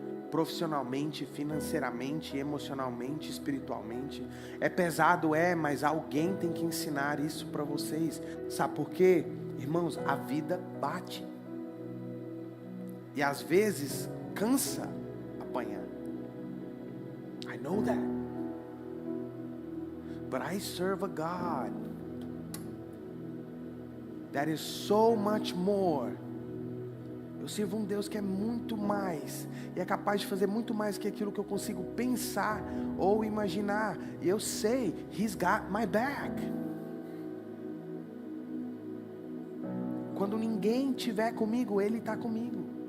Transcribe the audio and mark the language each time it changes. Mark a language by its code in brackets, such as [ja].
[pt] Profissionalmente, financeiramente, emocionalmente, espiritualmente. É pesado, mas alguém tem que ensinar isso para vocês. Sabe por quê? Irmãos, a vida bate. E às vezes cansa apanhar. [en] I know that. But I serve a God that is so much more. [pt] Eu sirvo um Deus que é muito mais, e é capaz de fazer muito mais que aquilo que eu consigo pensar ou imaginar. E eu sei, [en] He's got my back. [pt] Quando ninguém estiver comigo, Ele está comigo.